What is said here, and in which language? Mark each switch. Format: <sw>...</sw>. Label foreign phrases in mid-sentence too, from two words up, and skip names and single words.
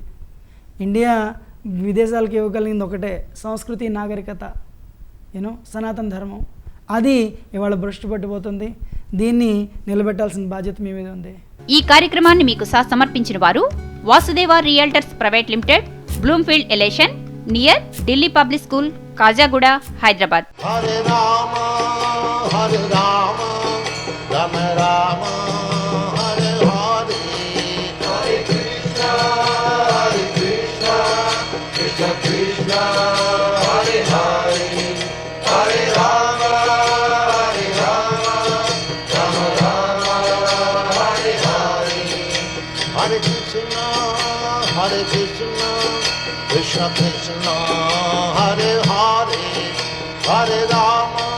<te>ఇండియా విదేశాలకు ఇవ్వగలిగింది ఒకటే, సంస్కృతి, నాగరికత, సనాతన ధర్మం. అది ఇవాళ భ్రష్టు పట్టిపోతుంది. దీన్ని నిలబెట్టాల్సిన బాధ్యత మీ మీద ఉంది. ఈ కార్యక్రమాన్ని మీకు సమర్పించిన వారు వాసుదేవ రియల్టర్స్ ప్రైవేట్ లిమిటెడ్, బ్లూమ్ఫీల్డ్ ఎలేషన్, నియర్ ఢిల్లీ పబ్లిక్ స్కూల్, కాజాగూడ, హైదరాబాద్.</te> <sa>హరే రామ హరే రామ రామ రామ హరే హరే, హరే కృష్ణ హరే కృష్ణ కృష్ణ కృష్ణ హరే హరే, హరే రామ హరే రామ రామ రామ హరే హరే, హరే కృష్ణ कृष्ण कृष्ण हरे हरे हरे राम</sa>